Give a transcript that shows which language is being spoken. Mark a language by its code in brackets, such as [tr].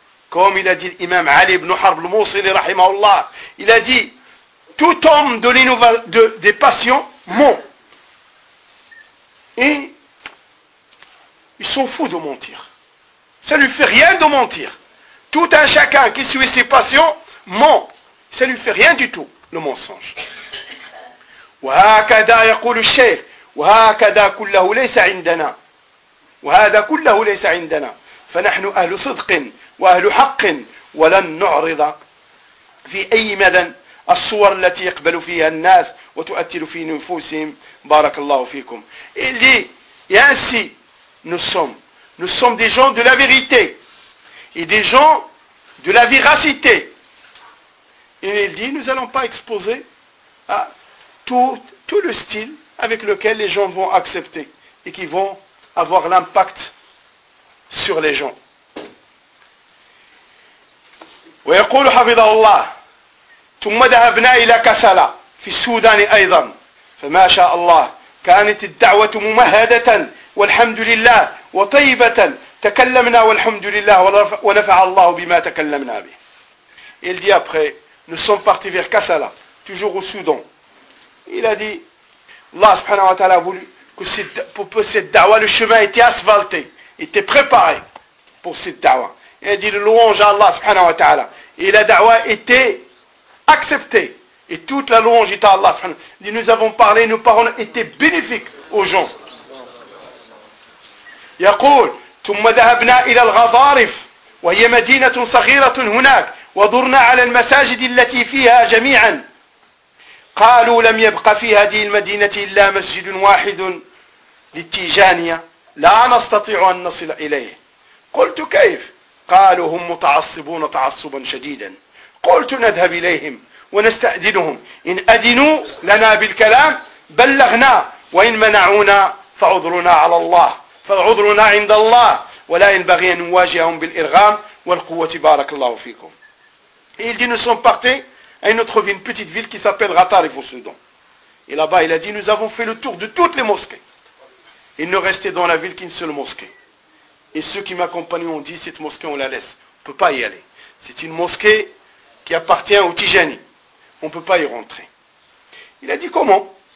[fr] Comme il a dit l'imam Ali ibn Harb al-Mousili, rahimahullah, il a dit, tout homme de des passions ment. Et ils sont fous de mentir. Ça ne lui fait rien de mentir. tout un chacun qui suit ses passions ment. Ça ne lui fait rien du tout, le mensonge. [ar] وهكذا يقول الشيخ وهكذا كله ليس عندنا وهذا كله ليس عندنا فنحن أهل صدق وأهل حق ولن نعرض في أي مدى الصور التي يقبل فيها الناس وتؤثر في نفوسهم بارك الله فيكم. [fr] Il dit, et ainsi nous sommes des gens de la vérité et des gens de la véracité. Et il dit, nous allons pas exposer à tout le style avec lequel les gens vont accepter et qui vont avoir l'impact sur les gens. [ar] ويقول حفظ الله ثم ذهبنا الى كسلا في السودان ايضا فما شاء الله كانت الدعوه ممهده والحمد لله وطيبه تكلمنا والحمد لله ونفع الله بما تكلمنا به. [fr] Il dit après, nous sommes partis vers Kassala, toujours au Soudan. Il a dit, Allah subhanahu wa ta'ala a voulu que pour cette da'wah, le chemin était asphalté, était préparé pour cette da'wah. Il a dit, louange à Allah subhanahu wa ta'ala. Et la da'wah était acceptée. Et toute la louange était à Allah subhanahu wa ta'ala. Il dit, nous avons parlé, nos paroles étaient bénéfiques aux gens. [ar] Yaqul, thumma dhahabna ila al-Ghadarif, wa hiya madinatun saghiratun hunak, wa durna ala al-masajid allati fiha jami'an. قالوا لم يبق في هذه المدينة إلا مسجد واحد للتيجانية لا نستطيع أن نصل إليه. قلت كيف؟ قالوا هم متعصبون تعصبا شديدا. قلت نذهب إليهم ونستأذنهم، إن أذنوا لنا بالكلام بلغنا، وإن منعونا فعذرنا على الله، فعذرنا عند الله، ولا ينبغي أن نواجههم بالإرغام والقوة بارك الله فيكم. [fr] Ils disent, nous sommes partis à une autre ville, une petite ville qui s'appelle Ghatarif au Soudan. Et là-bas, il a dit, nous avons fait le tour de toutes les mosquées. Il ne restait dans la ville qu'une seule mosquée. Et ceux qui m'accompagnaient ont dit, cette mosquée, on la laisse. On ne peut pas y aller. C'est une mosquée qui appartient aux Tijani. On ne peut pas y rentrer. Il a dit, comment?